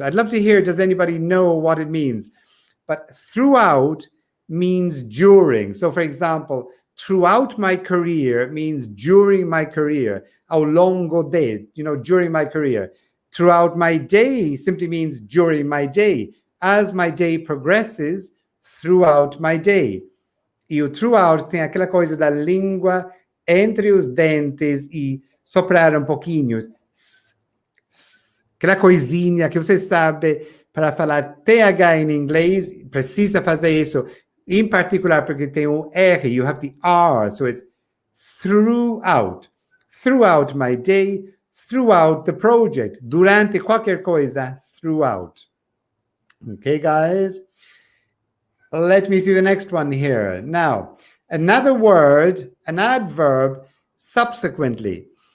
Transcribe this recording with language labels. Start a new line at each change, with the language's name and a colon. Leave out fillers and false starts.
English: I'd love to hear, does anybody know what it means? But throughout means during. So, for example, throughout my career means during my career.
Portuguese: Ao longo de,
English: during my career. Throughout my day simply means during my day. As my day progresses, throughout my day.
Portuguese: E o throughout tem aquela coisa da língua entre os dentes e soprar um pouquinho. Aquela coisinha que você sabe para falar TH em inglês, precisa fazer isso.
English: In particular,
Portuguese: porque tem um R,
English: you have the R, so it's throughout my day, throughout the project,
Portuguese: durante qualquer coisa,
English: throughout. Okay, guys? Let me see the next one here. Now, another word, an adverb, subsequently.